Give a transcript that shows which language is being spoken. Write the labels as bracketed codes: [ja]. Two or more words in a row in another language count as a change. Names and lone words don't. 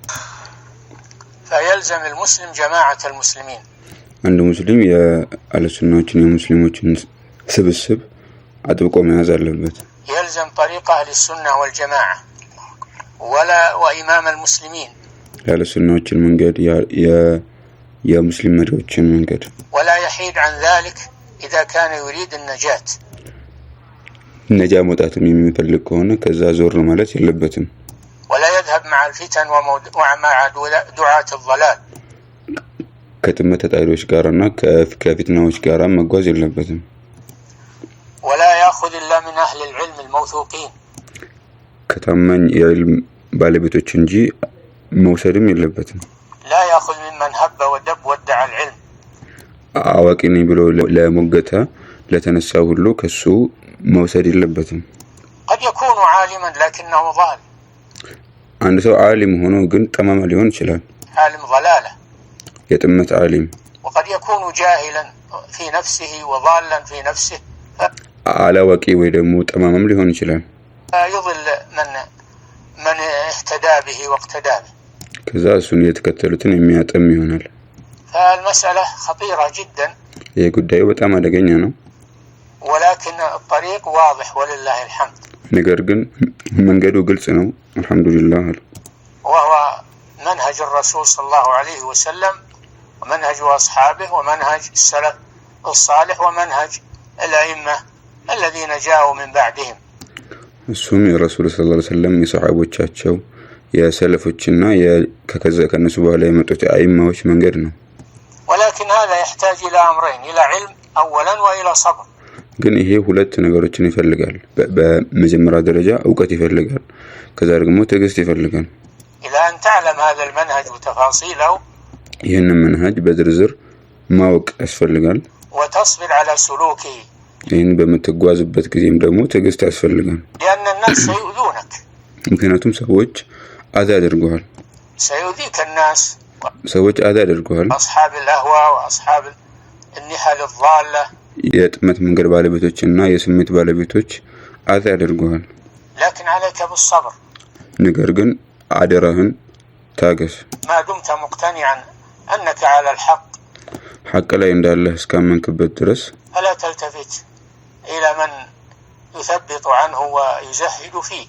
[ar] فيلزم المسلم جماعة المسلمين. [am] አንድ ሙስሊም የአለሱናዎችን የሙስሊሞችን ስብስብ አጥብቆ መያዝ አለበት። [ar] يلزم طريق أهل السنة والجماعة وإمام المسلمين. [am] የአለሱናዎችን መንገድ የሙስሊም መሪዎችን መንገድ [ar] ولا يحيد عن ذلك إذا كان يريد النجاة. [am] ነጃ መውጣትም የሚፈልግ ከሆነ ከዛ ዞር ማለት የለበትም። [ar] ولا يذهب مع الفتن ومع دعاة الضلال. [am] ከጥመተ ጣይሮች ጋርና ከፊትናዎች ጋር መጓዝ የለበትም። [ar] ولا يأخذ إلا من أهل العلم الموثوقين. [am] ከታማኝ የዕልም ባለቤቶች እንጂ መውሰድም የለበትም። [ar] لا يأخذ ممن هب ودب وادعى العلم. [am] አዋቂ ነኝ ብሎ ለሞገተ ለተነሳ ሁሉ ከሱ መውሰድ የለበትም። [ar] قد يكون عالما لكنه ضال. [am] አንድ ሰው ዓሊም ሆኖ ግን ጠማማ ሊሆን ይችላል። [ar] عالم ضلالة. [am] የጥመት ዓሊም። [ar] وقد يكون جاهلا في نفسه وضالا في نفسه. [am] አላዋቂ ወይ ደግሞ ጠማማም ሊሆን ይችላል። [ar] يضل من اهتدى به واقتدى به. [am] ከዛ እሱን የተከተሉትን የሚያጠም ይሆናል። [ar] فالمسألة خطيرة جدا. [am] ይህ ጉዳዩ በጣም አደገኛ ነው። [ar] ولكن الطريق واضح ولله الحمد. [am] ነገር ግን መንገዱ ግልጽ ነው አልহামዱሊላህ። [ar] وهو منهج الرسول صلى الله عليه وسلم ومنهج أصحابه ومنهج السلف الصالح ومنهج الأئمة الذين جاءوا من بعدهم. [am] እሱም የረሱል [ar] صلى الله عليه وسلم [am] የሰሃቦቻቸው የሰለፎችና ከነሱ በኋላ የመጡት አኢማዎች መንገድ ነው። [ar] ولكن هذا يحتاج إلى أمرين، إلى علم أولا وإلى صبر. [am] ግን ይሄ ሁለት ነገሮችን ይፈልጋል። በመጀመሪያ ደረጃ ዕውቀት ይፈልጋል፣ ከዛ ደግሞ ትዕግስት ይፈልጋል። [ar] إلى أن تعلم هذا المنهج وتفاصيله. [am] ይህንን መንሃጅ በዝርዝር ማወቅ ያስፈልጋል። [ar] وتصبر على سلوكه. [am] ይህን በመተጓዝበት ጊዜም ደግሞ ትዕግስት ያስፈልጋል። [ar] لأن الناس سيؤذونك. [am] ምክንያቱም ሰዎች አዛ ያደርጉሃል። [ar] سيؤذيك الناس. [am] ሰዎች አዛ ያደርጉሃል። [ar] أصحاب الأهواء وأصحاب النحل الضالة. [am] የጥመት መንገድ ባለቤቶችና የስሜት ባለቤቶች አዛ ያደርጉሃል። [ar] لكن عليك بالصبر. [am] ነገር ግን አደራህን ታገስ። [ar] ما دمت مقتنعا أنك على الحق. [am] ሐቅ ላይ እንዳለህ እስካመንክበት ድረስ [ar] فلا تلتفت إلى من يثبط عنه ويزهد فيه.